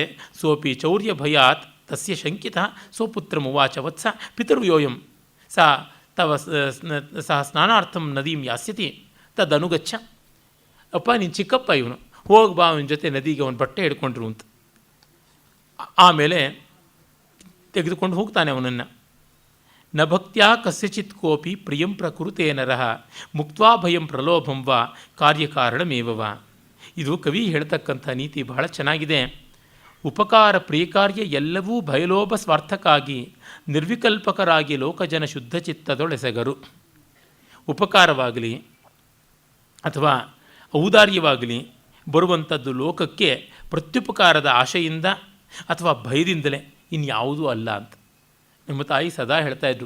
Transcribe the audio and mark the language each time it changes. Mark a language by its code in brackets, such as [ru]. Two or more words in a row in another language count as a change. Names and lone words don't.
[sa] ಸೋಪಿ ಚೌರ್ಯ ಭಯಾತ್ ತಸ್ಯ ಶಂಕಿತ ಸ್ವಪುತ್ರ ಮುವಾಚ ವತ್ಸ ಪಿತೃಯೋಯಂ ಸಾ ತವ ಸಹ ಸ್ನಾನಾರ್ಥಂ ನದೀಂ ಯಾಸ್ಯತಿ ತದನುಗಚ್ಚ. [kn] ಅಪ್ಪ ನೀನು ಚಿಕ್ಕಪ್ಪ, ಇವನು ಹೋಗಿ ಬಾ ಅವನ ಜೊತೆ ನದಿಗೆ ಅವನ ಬಟ್ಟೆ ಹಿಡ್ಕೊಂಡ್ರು ಅಂತ. ಆಮೇಲೆ ತೆಗೆದುಕೊಂಡು ಹೋಗ್ತಾನೆ ಅವನನ್ನು. [sa] ನ ಭಕ್ತ್ಯಾ ಕಸ್ಯಚಿತ್ ಕೋಪಿ ಪ್ರಿಯಂ ಪ್ರಕೃತೇ ನರಃ ಮುಕ್ತ್ವಾ ಭಯಂ ಪ್ರಲೋಭಂ ವಾ ಕಾರ್ಯಕಾರಣಮೇವ. [kn] ಇದು ಕವಿ ಹೇಳ್ತಕ್ಕಂಥ ನೀತಿ ಬಹಳ ಚೆನ್ನಾಗಿದೆ. ಉಪಕಾರ ಪ್ರಿಯಕಾರ್ಯ ಎಲ್ಲವೂ ಭಯಲೋಭ ಸ್ವಾರ್ಥಕ್ಕಾಗಿ ನಿರ್ವಿಕಲ್ಪಕರಾಗಿ ಲೋಕಜನ ಶುದ್ಧ ಚಿತ್ತದೊಳೆಸಗರು. ಉಪಕಾರವಾಗಲಿ ಅಥವಾ ಔದಾರ್ಯವಾಗಲಿ ಬರುವಂಥದ್ದು ಲೋಕಕ್ಕೆ ಪ್ರತ್ಯುಪಕಾರದ ಆಶೆಯಿಂದ ಅಥವಾ ಭಯದಿಂದಲೇ ಇನ್ಯಾವುದೂ ಅಲ್ಲ ಅಂತ ನಮ್ಮ ತಾಯಿ ಸದಾ ಹೇಳ್ತಾಯಿದ್ರು.